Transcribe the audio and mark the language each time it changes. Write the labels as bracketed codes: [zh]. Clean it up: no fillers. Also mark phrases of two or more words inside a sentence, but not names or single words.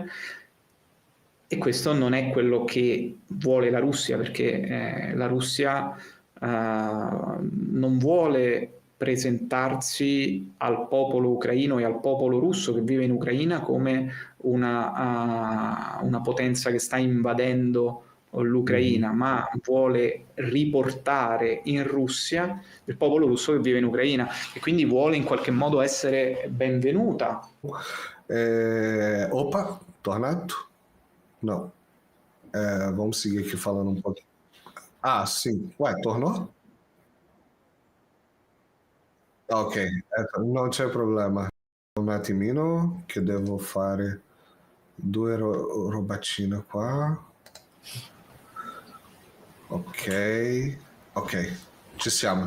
[it] E questo non è quello che vuole la Russia, perché la Russia non vuole presentarsi al popolo ucraino e al popolo russo che vive in Ucraina come una potenza che sta invadendo l'Ucraina, ma vuole riportare in Russia il popolo russo che vive in Ucraina, e quindi vuole in qualche modo essere benvenuta. Opa, tornato? [pt] Não. Vamos seguir aqui falando um pouquinho. Ah, sim. Ué, tornou? [it] Ok, non c'è problema. Un attimino che devo fare due robaccine qua. Ok, ci siamo.